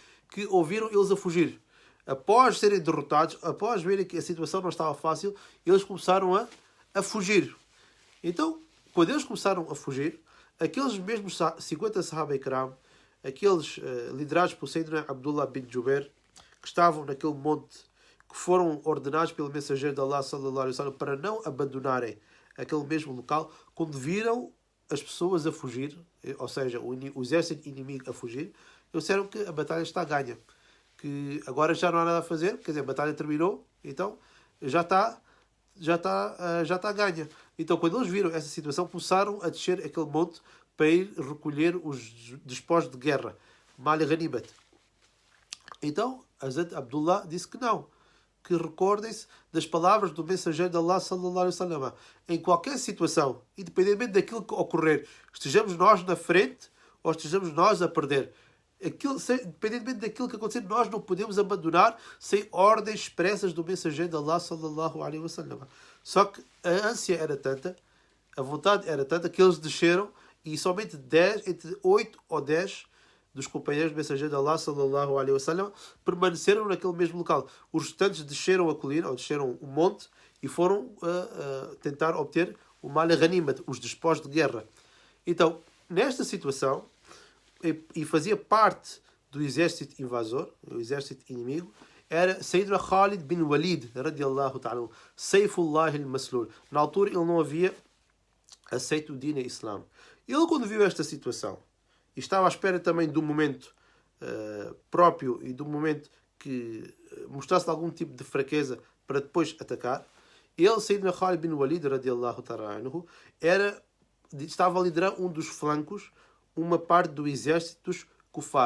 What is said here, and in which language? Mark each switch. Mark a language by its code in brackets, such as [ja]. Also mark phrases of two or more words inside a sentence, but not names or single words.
[pt] Que ouviram eles a fugir. Após serem derrotados, após verem que a situação não estava fácil, eles começaram a fugir. Então, quando eles começaram a fugir, aqueles mesmos 50 [ur] Sahaba Ikram, [pt] aqueles liderados por Sayyidina Abdullah bin Jubair, que estavam naquele monte, que foram ordenados pelo mensageiro de Allah [ar] sallallahu alaihi wasallam [pt] para não abandonarem aquele mesmo local, quando viram as pessoas a fugir, ou seja, o exército inimigo a fugir, eles disseram que a batalha está ganha, que agora já não há nada a fazer, quer dizer, a batalha terminou, então já está ganha. Então, quando eles viram essa situação, começaram a descer aquele monte para ir recolher os despojos de guerra. [ar] Mal Ghanimat. [pt] Então, Hazrat Abdullah disse que não. Que recordem-se das palavras do mensageiro de Allah [ar] sallallahu alaihi wasallam. [pt] Em qualquer situação, independentemente daquilo que ocorrer, estejamos nós na frente ou estejamos nós a perder. Independentemente daquilo que acontecer, nós não podemos abandonar sem ordens expressas do mensageiro de Allah [ar] sallallahu alaihi wasallam. [pt] Só que a ânsia era tanta, a vontade era tanta, que eles desceram e somente 10, entre 8 ou 10 dos companheiros do mensageiro de Allah [ar] sallallahu alaihi wasallam [pt] permaneceram naquele mesmo local. Os restantes desceram a colina, ou desceram o monte, e foram tentar obter o [ar] mal ghanimat, [pt] os despojos de guerra. Então, nesta situação, e fazia parte do exército invasor, o exército inimigo, era Sayyidina Khalid bin Walid, [ar] radiallahu ta'ala, Saifullah al-Maslul. [pt] Na altura ele não havia aceito o [ur] Dina Islam. [pt] Ele, quando viu esta situação, e estava à espera também do momento próprio e do momento que mostrasse algum tipo de fraqueza para depois atacar, ele, Sayyidina Khalid bin Walid, [ar] radiallahu ta'ala, [pt] estava a liderar um dos flancos, uma parte do exército dos Kufar.